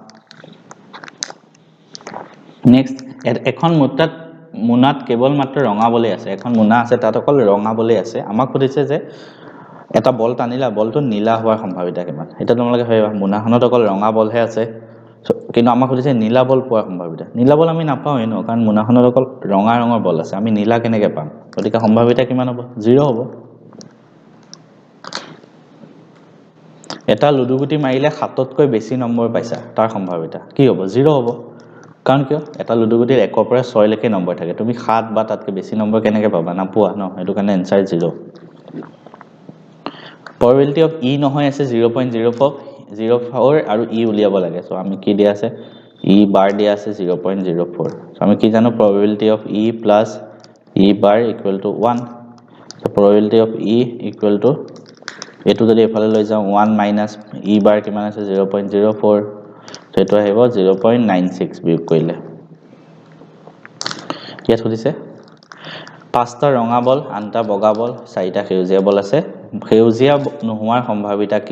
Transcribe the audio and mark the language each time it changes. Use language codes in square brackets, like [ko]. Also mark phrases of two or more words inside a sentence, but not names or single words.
[as] নেক্সট এখন মুনাত কেৱল মাত্ৰ ৰঙা বলে আছে এখন মুনা আছে তাত অকল ৰঙা বলে আছে আমাক কৈছে যে এটা বল টানিলা বলটো নীলা হোৱাৰ সম্ভাৱিতা কিমান এটা তোমালোকে ভাবিবা মুনাখনত অকল ৰঙা বলহে আছে কিন্তু আমাক কৈছে নীলা বল পোৱাৰ সম্ভাৱিতা নীলা বল আমি নাপাও এনো কাৰণ মুনাখনত অকল ৰঙা ৰঙৰ বল আছে আমি নীলা কেনেকৈ পাম গতিকে সম্ভাৱিতা কিমান হ'ব 0 হ'ব এটা লুডু গুটি মাৰিলে 7তকৈ বেছি নম্বৰ পাইছা তাৰ সম্ভাৱিতা কি হ'ব 0 হ'ব কাৰণ কিয় এটা লুডু গুটিৰ 1 ৰ পৰা 6 লৈকে নম্বৰ থাকে তুমি 7 বা তাতকৈ বেছি নম্বৰ কেনেকৈ পাবা না পোৱা ন এটো কাৰণে आंसर 0 [en] probability of e [as] নহয় আছে 0.04 আৰু e উলিয়াব লাগে সো আমি কি দিয়া আছে [en] e bar [as] দিয়া আছে 0.04 সো আমি কি জানো [en] probability of e plus e bar equal to 1 so probability of e equal to [as] এটো যদি এফালে লৈ যাও [en] 1 minus e bar [as] কিমান আছে 0.04 তো এটো আহিব 0.96 বিয়োগ কৰিলে কি আছে পাঁচটা ৰঙা বল আনটা বগা বল চাৰিটা সেউজীয়া বল আছে সেউজীয়া নোহোৱাৰ সম্ভাৱিতা কি